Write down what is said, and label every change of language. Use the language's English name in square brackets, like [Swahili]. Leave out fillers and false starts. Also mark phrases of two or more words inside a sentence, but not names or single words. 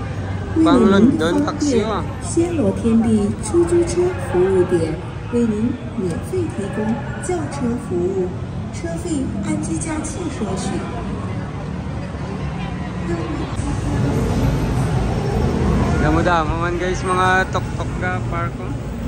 [Hiligaynon] Pang London taxi ah. [Chinese] 暹罗天地出租车服务点为您免费提供轿车服务，车费按计价器收取。 [Hiligaynon] Damo-damo man guys mga tok-tok ka park ko.